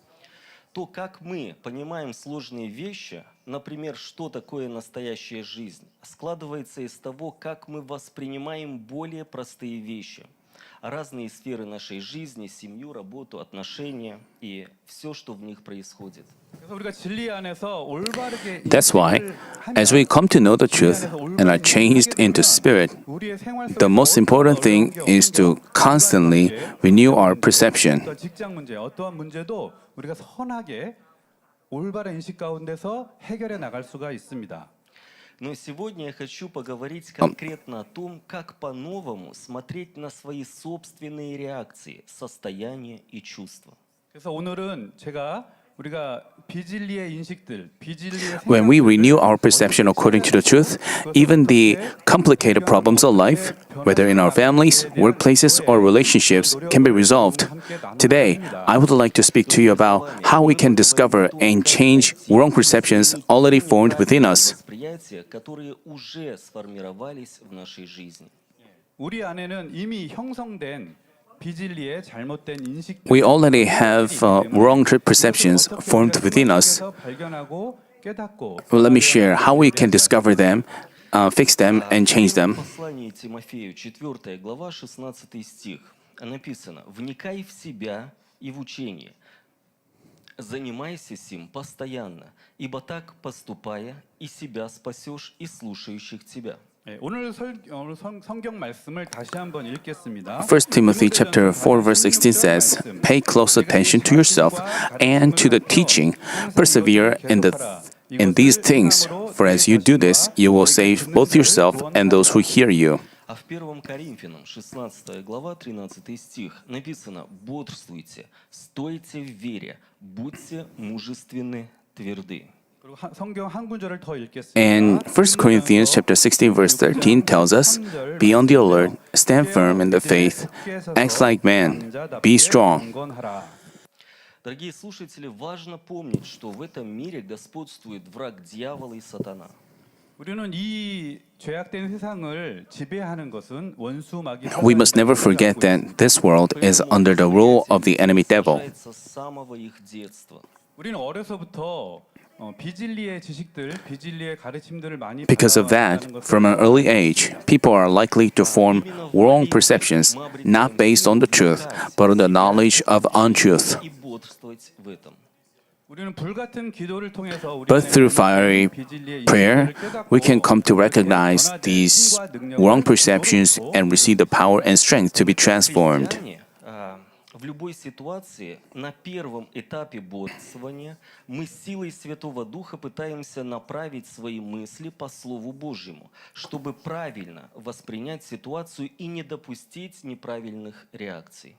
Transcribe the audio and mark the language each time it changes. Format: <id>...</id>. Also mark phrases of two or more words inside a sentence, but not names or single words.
<ru>То, как мы понимаем сложные вещи, например, что такое настоящая жизнь, складывается из того, как мы воспринимаем более простые вещи. Разные сферы нашей жизни, семью, работу, отношения и все, что в них происходит.</ru> <ko>그래서 우리가 진리 안에서 올바르게</ko> <en>That's why, as we come to know the truth and are changed into spirit,</en> <ko>우리의 생활</ko> <en>the most important thing is to constantly renew our perception.</en> <ko>어떤 직장 문제, 어떠한 문제도 우리가 선하게 올바른 인식 가운데서 해결해 나갈 수가 있습니다.</ko> <ru>Но сегодня я хочу поговорить конкретно о том, как по-новому смотреть на свои собственные реакции, состояния и чувства.</ru> <ko>그래서 오늘은 제가 우리가 비진리의 인식들, 비진리의</ko> <en>When we renew our perception according to the truth, even the complicated problems of life, whether in our families, workplaces, or relationships, can be resolved. Today, I would like to speak to you about how we can discover and change wrong perceptions already formed within us.</en> <ru>Восприятия, которые уже сформировались в нашей жизни.</ru> <ko>우리 안에는 이미 형성된 비진리의 잘못된 인식들</ko> <en>We already have wrong perceptions formed within us.</en> <ko>발견하고 깨닫고</ko> <en>Well, let me share how we can discover them, fix them, and change them.</en> <ru>В послании Тимофею, 4 глава, 16 стих, написано: «Вникай в себя и в учение, занимайся сим постоянно, ибо так поступая, и себя спасешь, и слушающих тебя».</ru> <ko>오늘 성경 말씀을 다시 한번 읽겠습니다.</ko> <en>1 Timothy chapter 4 verse 16 says, "Pay close attention to yourself and to the teaching. Persevere in these things, for as you do this, you will save both yourself and those who hear you."</en> <ru>А в 1 Коринфянам, 16 глава, 13 стих, написано: «Бодрствуйте, стойте в вере, будьте мужественны, тверды».</ru> <ko>그리고 성경 한 구절을 더 읽겠습니다.</ko> <en>And 1 Corinthians chapter 16 verse 13 tells us, "Be on the alert, stand firm in the faith, act like men, be strong."</en> <ko>강건하라.</ko> <ru>Дорогие слушатели, важно помнить, что в этом мире господствует враг дьявола и сатана.</ru> <ko>우리는 이 죄악된 세상을 지배하는 것은 원수 마귀</ko> <en>We must never forget that this world is under the rule of the enemy devil.</en> <ru>С самого их детства.</ru> <ko>우리는 어려서부터 비진리의 지식들, 비진리의 가르침들을 많이</ko> <en>Because of that, from an early age, people are likely to form wrong perceptions, not based on the truth, but on the knowledge of untruth.</en> <ru>И бодрствовать в этом.</ru> <ko>우리는 불같은 기도를 통해서 우리</ko> <en>But through fiery prayer, we can come to recognize these wrong perceptions and receive the power and strength to be transformed.</en> <ru>В любой ситуации на первом этапе бодрствования мы силой Святого Духа пытаемся направить свои мысли по Слову Божьему, чтобы правильно воспринять ситуацию и не допустить неправильных реакций.</ru>